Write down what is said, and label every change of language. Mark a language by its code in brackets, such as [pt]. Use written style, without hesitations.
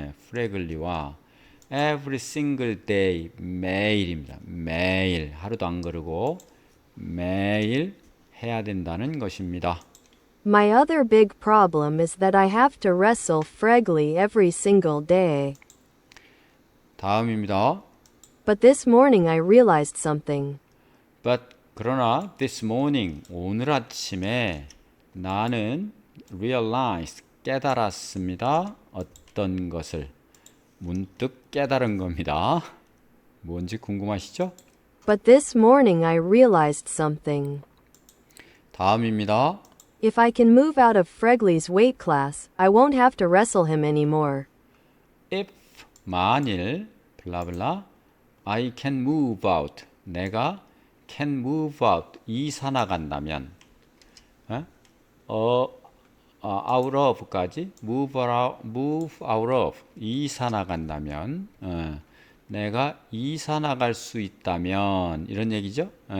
[ko] 프레글리와 [en] every single day [ko] 매일입니다. 매일 하루도 안 그러고 매일 해야 된다는 것입니다. [en] My other big problem is that I have to wrestle Fregley every single day. [ko] 다음입니다. [en] But this morning I realized something. [ko] 그러나 [en] this morning [ko] 오늘 아침에 나는 realized 깨달았습니다. 어떤 것을 문득 깨달은 겁니다. 뭔지 궁금하시죠? [en] But this morning I realized something. [ko] 다음입니다. [en] If I can move out of Fregley's weight class, I won't have to wrestle him anymore. [ko] If 만일 블라블라 [en] I can move out [ko] 내가 can move out 이사 나간다면 out of까지 [en] move out of [ko] 이사 나간다면 내가 이사 나갈 수 있다면 이런 얘기죠.